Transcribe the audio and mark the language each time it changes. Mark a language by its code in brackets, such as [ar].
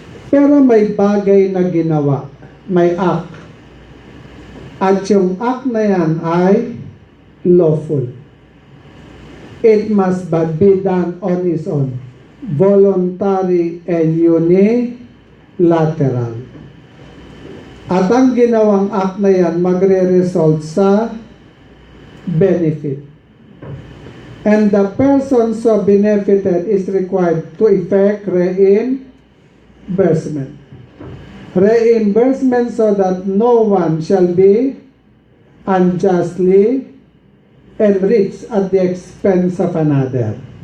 [tl] Pero may bagay na ginawa. May act. At yung act na yan ay lawful. [en] It must but be done on its own. Voluntary and unilateral. [tl] At ang ginawang act na yan magre-result sa benefit. [en] And the person so benefited is required to effect reimbursement. Reimbursement so that no one shall be unjustly enriched at the expense of another.